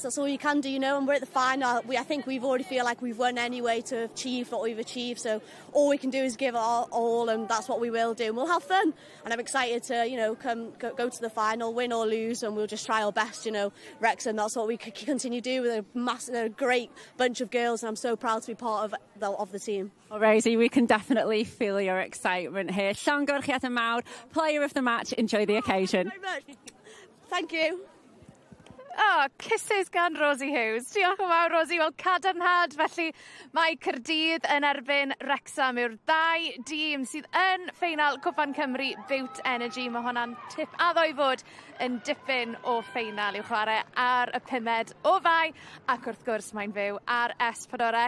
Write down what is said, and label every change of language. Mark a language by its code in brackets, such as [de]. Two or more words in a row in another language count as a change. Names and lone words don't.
[en] That's all you can do, and we're at the final. I think we've already feel like we've won anyway to achieve what we've achieved, so all we can do is give our all, and that's what we will do, and we'll have fun. And I'm excited to go to the final, win or lose, and we'll just try our best. Wrexham, that's what we continue to do with a great bunch of girls, and I'm so proud to be part of the team. Well, Rosie, we can definitely feel your excitement here. [cy] Llongyfarchiad y mawr, [en] player of the match. Enjoy the occasion. Thank you very much. Thank you. [cy] Kisses gan Rosie Hughes. Diolch yn fawr, Rosie. Wel, cadarnhad, felly mae Caerdydd yn erbyn Wrexham yw'r 2 dîm sydd yn ffeinal Cwpan Cymru Bute Energy. Mae hwnna'n tip a ddoi fod yn dipyn o ffeinal i'w chwarae ar y 5 o Fai, ac wrth gwrs mae'n fyw ar S4C.